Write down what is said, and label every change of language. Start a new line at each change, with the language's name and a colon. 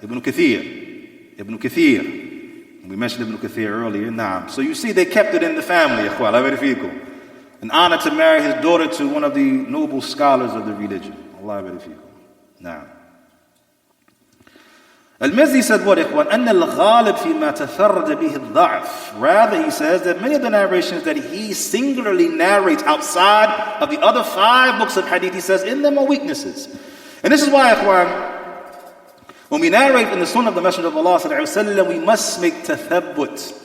English: Ibn Kathir. Ibn Kathir. We mentioned Ibn Kathir earlier. Naam. So you see, they kept it in the family. An honor to marry his daughter to one of the noble scholars of the religion. Allah fikum. Naam. Al-Mizzi said what, ikhwan?
Arabic: أن الغالب فيما تفرد به الضعف.
English: Rather, he says that many of the narrations that he singularly narrates outside of the other 5 books of hadith, he says in them are weaknesses. And this is why, ikhwan, when we narrate in the Sunnah of the Messenger of Allah ﷺ, we must make tathabbut.